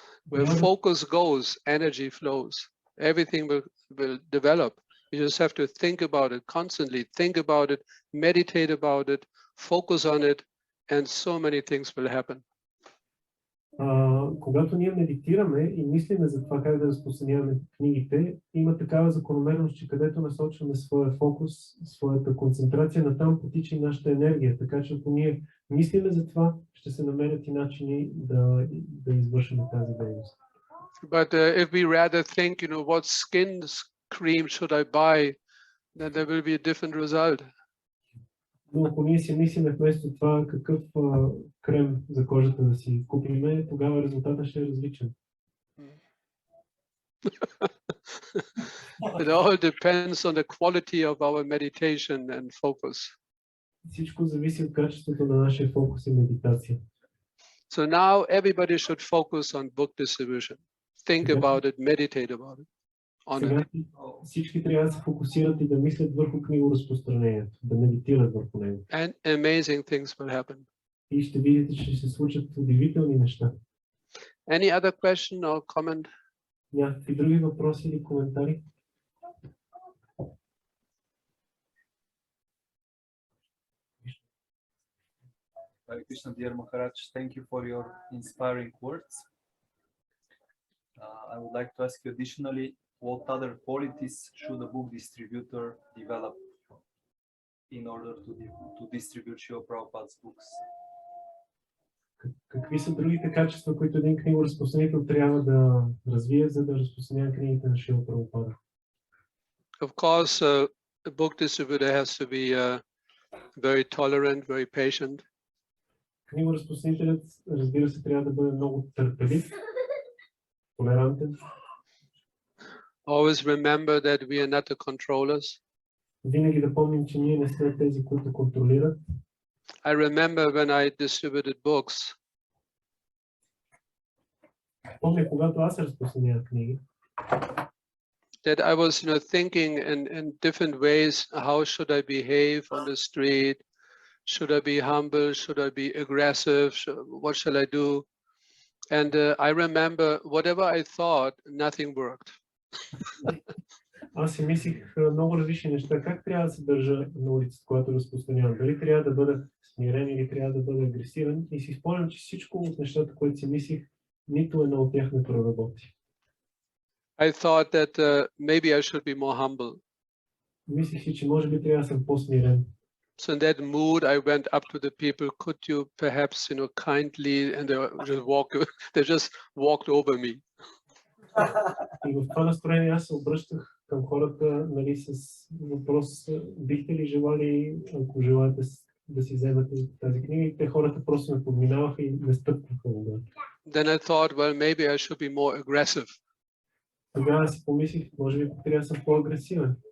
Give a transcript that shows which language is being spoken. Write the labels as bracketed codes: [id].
[en] Where focus goes, energy flows. Everything will develop. You just have to think about it constantly, think about it, meditate about it, focus on it, and so many things will happen. [bg] Когато ние медитираме и мислиме за това как да разпространяваме книгите, има такава закономерност, че където насочваме своя фокус, своята концентрация, натам потича и нашата енергия. Така че ако ние мислиме за това, ще се намерят и начини да извършим тази дейност. [en] But if we rather think, what skin cream should I buy, then there will be a different result. [bg] Но ако ние си мислиме вместо това какъв крем за кожата да си купиме, тогава резултатът ще е различен. [en] It all depends on the quality of our meditation and focus. [bg] Всичко зависи от качеството на нашия фокус и медитация. [en] So now everybody should focus on book distribution. Think about it, meditate about it. [bg] Сега всички трябва да се фокусират и да мислят върху книгоразпространението, да медитират върху него. [en] And amazing things will happen. [bg] И ще видите, че ще се случат удивителни неща. [en] Any other question or comment? [bg] Някакви други въпроси или коментари? [en] Hare Krishna, dear Maharaj, thank you for your inspiring words. I would like to ask you additionally, what other qualities should a book distributor develop in order to distribute Srila Prabhupada's books? [bg] Какви са другите качества, които един книгоразпространител трябва да развие, за да разпространява книгите на Шрила Прабхупада? [en] Of course, a book distributor has to be very tolerant, very patient. [bg] Книгоразпространителят, разбира се, трябва да бъде много търпелив, толерантен. [en] Always remember that we are not the controllers. [bg] Винаги да помним, че ние не сме тези, които контролират. [en] I remember when I distributed books, [bg] Помня, когато аз разпространявах книги, [en] that I was, thinking in different ways. How should I behave on the street? Should I be humble? Should I be aggressive? What shall I do? And I remember whatever I thought, nothing worked. [bg] аз си мислих много различни неща. Как трябва да се държа на улицата, когато разпространявам? Дали трябва да бъда смирен или трябва да бъда агресивен? И си спомням, че всичко от нещата, които си мислих, нито едно от тях не проработи. [en] I thought that maybe I should be more humble. [bg] Мислих си, че може би трябва да съм по-смирен. [en] So in that mood, I went up to the people. Could you perhaps, kindly, and they just walked over me. [bg] И в това настроение аз се обръщах към хората, нали, с въпрос: бихте ли желали, ако желаете да си вземете тази книга? И те хората просто ме подминаваха и не стъпваха. [en] Then I thought, well, maybe I should be more aggressive. [bg] Тогава си помислих, може би трябва да съм по-агресивен.